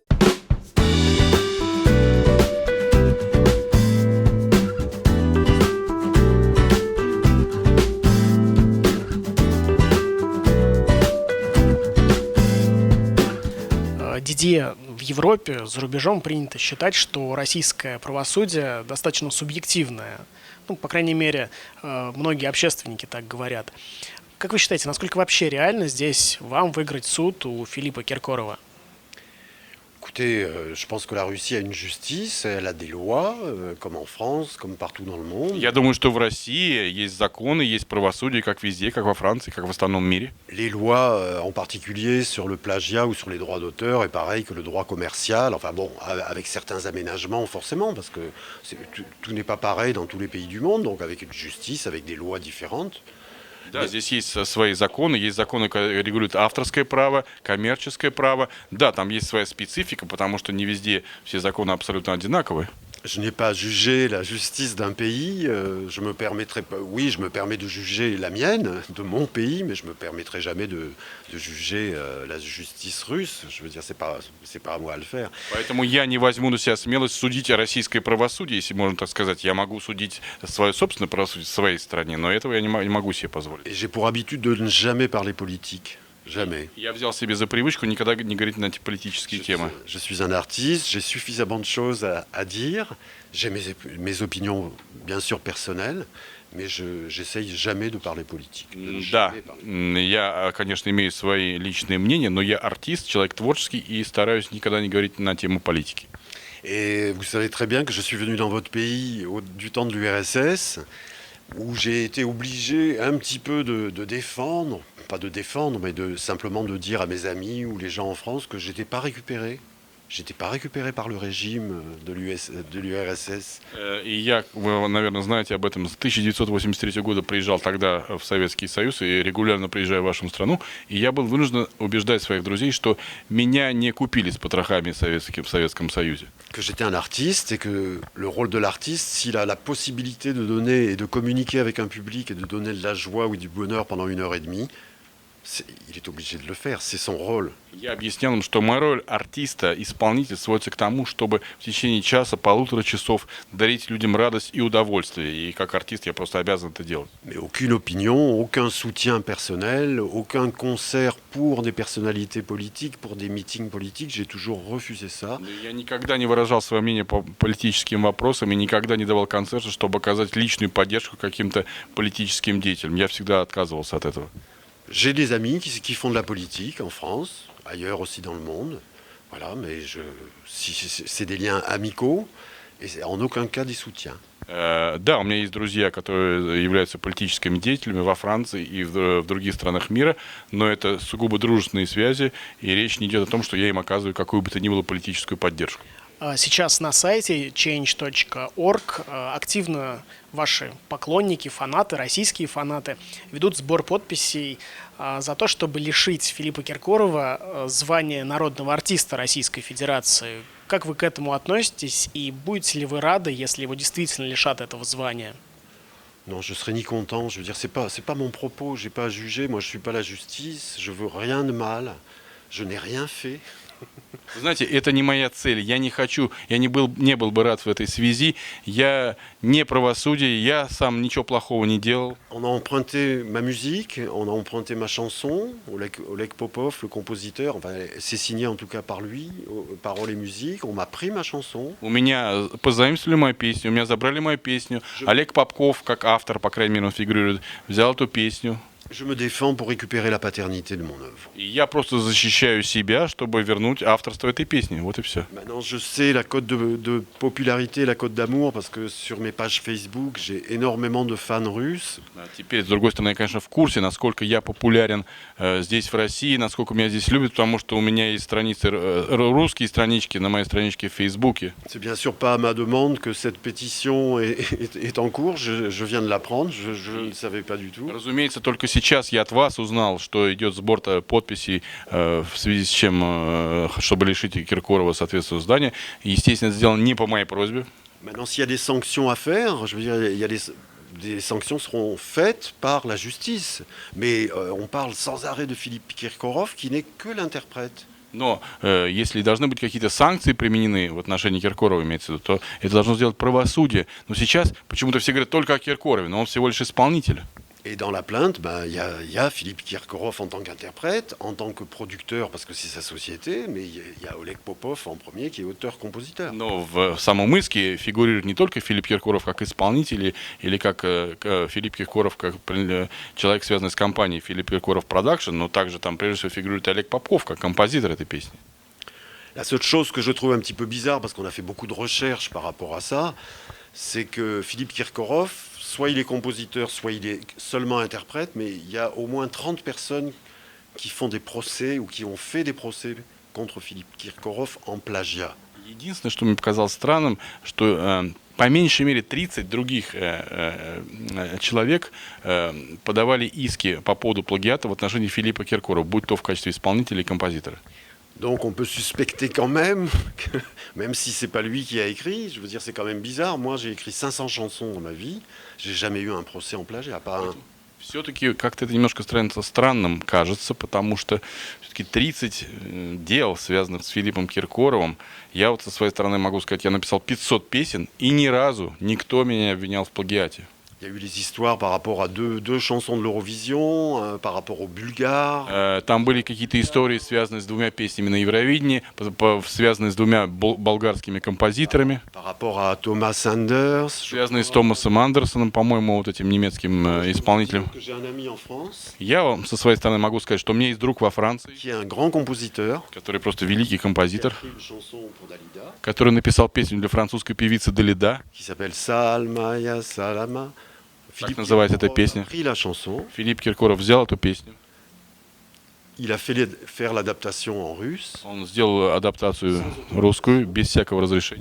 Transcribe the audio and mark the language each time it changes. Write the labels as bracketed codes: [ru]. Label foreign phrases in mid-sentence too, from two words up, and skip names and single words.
[ru] Дидье, в Европе, за рубежом принято считать, что российское правосудие достаточно субъективное. Ну, по крайней мере, многие общественники так говорят. Как вы считаете, насколько вообще реально здесь вам выиграть суд у Филиппа Киркорова? [fr] Écoutez, je pense que la Russie a une justice, elle a des lois, comme en France, comme partout dans le monde. [ru] Я думаю, что в России есть законы, есть правосудие, как везде, как во Франции, как в остальном мире. [fr] Les lois, en particulier sur le plagiat ou sur les droits d'auteur, est pareil que le droit commercial. Enfin bon, avec certains aménagements forcément, parce que tout n'est pas pareil dans tous les pays du monde, donc avec une justice, avec des lois différentes. [ru] Да, здесь есть свои законы, есть законы, которые регулируют авторское право, коммерческое право. Да, там есть своя специфика, потому что не везде все законы абсолютно одинаковые. [fr] Je n'ai pas jugé la justice d'un pays. Je me permettrai pas. Oui, je me permets de juger la mienne, de mon pays, mais je me permettrai jamais de juger la justice russe. Je veux dire, c'est pas à moi à le faire. [ru] Поэтому я не возьму на себя смелость судить о российское правосудие, если можно так сказать. Я могу судить свое собственное правосудие в своей стране, но этого я не могу себе позволить. [fr] Et j'ai pour habitude de ne jamais parler politique. Jamais. [ru] Я взял себе за привычку никогда не говорить на эти политические темы. [fr] Je suis un artiste, j'ai suffisamment de choses à dire. J'ai mes opinions, bien sûr, personnelles, mais j'essaye jamais de parler politique. [ru] Да, я, конечно, имею свои личные мнения, но я артист, человек творческий и стараюсь никогда не говорить на тему политики. [fr] Et vous savez très bien que je suis venu dans votre pays du temps de l'URSS, où j'ai été obligé un petit peu de défendre, pas de défendre, mais simplement de dire à mes amis ou les gens en France que j'étais pas récupéré. J'étais pas récupéré par le régime de l'URSS. [ru] И я, вы, наверное, знаете об этом, с 1983 года приезжал тогда в Советский Союз и регулярно приезжаю в вашу страну. И я был вынужден убеждать своих друзей, что меня не купили с потрохами в Советском Союзе. [fr] Que j'étais un artiste et que le rôle de l'artiste, s'il a la possibilité de donner et de communiquer avec un public et de donner de la joie ou du bonheur pendant 1 heure et demie, il est obligé de le faire, c'est son rôle. [ru] Я объяснял им, что моя роль артиста, исполнителя, сводится к тому, чтобы в течение часа, 1,5 часов дарить людям радость и удовольствие. И как артист я просто обязан это делать. [fr] Mais aucune opinion, aucun soutien personnel, aucun concert pour des personnalités politiques, pour des meetings politiques, j'ai toujours refusé ça. [ru] Я никогда не выражал свое мнение по политическим вопросам и никогда не давал концерты, чтобы оказать личную поддержку каким-то политическим деятелям. Я всегда отказывался от этого. [fr] J'ai des amis qui font de la politique en France, ailleurs aussi dans le monde. Voilà, mais c'est des liens amicaux et en aucun cas des soutiens. [ru] Да, у меня есть друзья, которые являются политическими деятелями во Франции и в других странах мира, но это сугубо дружественные связи, и речь не идет о том, что я им оказываю какую бы то ни было политическую поддержку. Сейчас на сайте change.org активно ваши поклонники, фанаты, российские фанаты ведут сбор подписей за то, чтобы лишить Филиппа Киркорова звания народного артиста Российской Федерации. Как вы к этому относитесь и будете ли вы рады, если его действительно лишат этого звания? [fr] Non, je serais ni content. Je veux dire, c'est pas mon propos. J'ai pas à juger. Moi, je suis pas la justice. Je veux rien de mal. Je n'ai rien fait. [ru] Вы знаете, это не моя цель. Я не хочу, не был бы рад в этой связи. Я не правосудие, я сам ничего плохого не делал. [fr] On a emprunté ma musique, on a emprunté ma chanson, Oleg Popov, le compositeur, enfin, c'est signé en tout cas par lui, paroles et musique, on m'a pris ma chanson. [ru] У меня позаимствовали мою песню, у меня забрали мою песню. Олег Попков, как автор, по крайней мере, он фигурирует, взял эту песню. [fr] Je me défends pour récupérer la paternité de mon œuvre. [ru] И я просто защищаю себя, чтобы вернуть авторство этой песни. Вот и все. [fr] Maintenant, je sais la cote de popularité, la cote d'amour, parce que sur mes pages Facebook, j'ai énormément de fans russes. [ru] Теперь, с другой стороны, я, конечно, в курсе, насколько я популярен здесь, в России, насколько меня здесь любят, потому что у меня есть страницы, русские странички на моей страничке в Фейсбуке. [fr] C'est bien sûr pas à ma demande que cette pétition est en cours. Je viens de l'apprendre, je ne savais pas du tout. [ru] Разумеется, только сейчас я от вас узнал, что идет сбор подписей, в связи с чем, чтобы лишить Киркорова соответствующего здания. Естественно, это сделано не по моей просьбе. [fr] Maintenant, s'il y a des sanctions à faire, je veux dire, il y a des sanctions seront faites par la justice. Mais on parle sans arrêt de Philippe Kirkorov, qui n'est que l'interprète. [ru] Но если должны быть какие-то санкции применены в отношении Киркорова, имеется в виду, то это должно сделать правосудие. Но сейчас почему-то все говорят только о Киркорове, но он всего лишь исполнитель. [fr] Et dans la plainte, il y a Philippe Kirkorov en tant qu'interprète, en tant que producteur, parce que c'est sa société, mais il y a Oleg Popov en premier, qui est auteur-compositeur. [ru] Но в самом иске фигурирует не только Филипп Киркоров как исполнитель или как Филипп Киркоров как человек, связанный с компанией Филипп Киркоров Продакшн, но также там прежде всего фигурирует Олег Попов как композитор этой песни. [fr] La seule chose que je trouve un petit peu bizarre, parce qu'on a fait beaucoup de recherches par rapport à ça, c'est que Philippe Kirkorov, soit il est compositeur, soit il est seulement interprète, mais il y a au moins 30 personnes qui font des procès ou qui ont fait des procès contre Philippe Kirkorov en plagiat. [ru] Единственное, что мне показалось странным, что по меньшей мере 30 других человек подавали иски по поводу плагиата в отношении Филиппа Киркорова, будь то в качестве исполнителя или композитора. [fr] Donc on peut suspecter quand même, même si c'est pas lui qui a écrit, je veux dire c'est quand même bizarre. Moi j'ai écrit 500 chansons dans ma vie, j'ai jamais eu un procès en plagiat, pas un. [ru] Все-таки как-то это немножко странным кажется, потому что все-таки 30 дел, связанных с Филиппом Киркоровым. Я вот со своей стороны могу сказать, я написал 500 песен, и ни разу никто меня не обвинял в плагиате. [fr] Il y a eu les histoires par rapport à deux chansons de l'Eurovision, par rapport aux Bulgares. [ru] Там были какие-то истории, связанные с двумя песнями на Евровидении, связанные с двумя болгарскими композиторами. [fr] Par rapport à Thomas Anders. [ru] Связанные с Томасом Андерсоном, по-моему, вот этим немецким исполнителем. [fr] J'ai un ami en France. [ru] Я вам со своей стороны могу сказать, что у меня есть друг во Франции, [fr] Qui est un grand compositeur. [ru] который просто великий композитор, [fr] Qui a écrit une chanson pour Dalida. [ru] который написал песню для французской певицы Далида. [fr] Qui s'appelle Salmaya Salama. [ru] Так называется эта песня. [fr] A pris la chanson. [ru] Филипп Киркоров взял эту песню. [fr] Il a fait faire l'adaptation en russe. [ru] Он сделал адаптацию русскую без всякого разрешения.